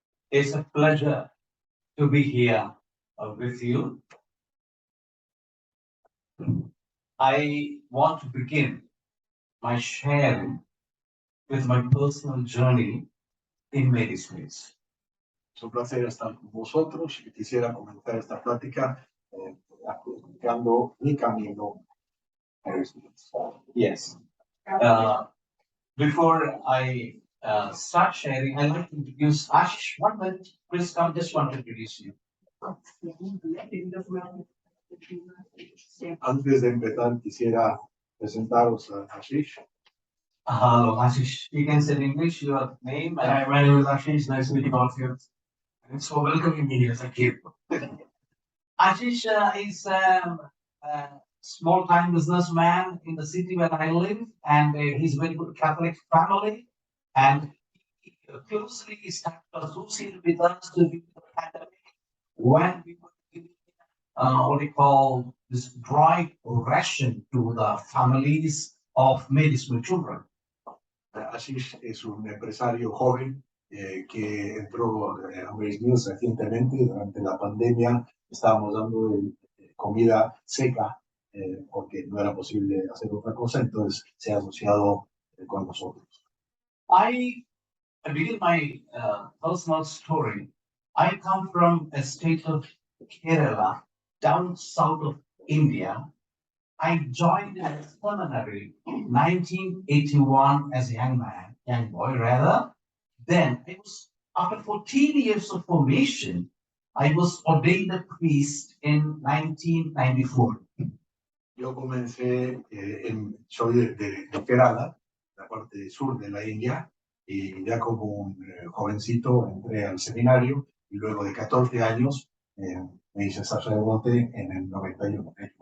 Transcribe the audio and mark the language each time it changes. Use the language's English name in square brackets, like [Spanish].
[English] It's a pleasure to be here with you. I want to begin my sharing with my personal journey in Mary's Mills. [Spanish] Es un placer estar con vosotros y quisiera comenzar esta plática explicando mi camino. [English] Yes. Before I start sharing, I'd like to introduce Ashish. 1 minute, please come. Just want to introduce you. [Spanish] Antes de empezar, quisiera presentaros a Ashish. [English] Hello, Ashish. You can say in English your name. Hi, my name is Ashish. Nice to meet you all of you. Thanks for welcoming me here. Thank you. Ashish is a small-time businessman in the city where I live, and he's very good Catholic family, and he closely started associated with us during the pandemic when we were giving what we call this dry ration to the families of Mary's Mills children. [Spanish] Ashish es un empresario joven que entró a Mary's Mills recientemente. Durante la pandemia estábamos dando comida seca porque no era posible hacer otra cosa, entonces se ha asociado con nosotros. [English] I begin my personal story. I come from a state of Kerala, down south of India. I joined a seminary in 1981 as a young boy rather. Then, after 14 years of formation, I was ordained a priest in 1994. [Spanish] Yo comencé, soy de Kerala, la parte sur de la India, y ya como un jovencito entré al seminario y luego de 14 años me hice sacerdote en el 91.